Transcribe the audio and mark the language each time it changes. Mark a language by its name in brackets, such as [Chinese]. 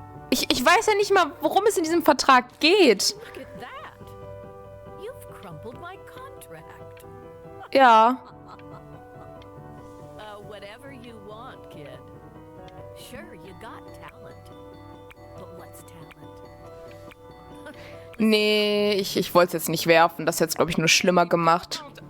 [German] Ich weiß ja nicht mal, worum es in diesem Vertrag geht. [English] Look at that. You've crumpled my contract. [German] Ja. [English] Whatever you want, kid. Sure, you got talent. But what's talent? [German] Nee, ich wollte es jetzt nicht werfen. Das hätte es, glaube ich, nur schlimmer gemacht.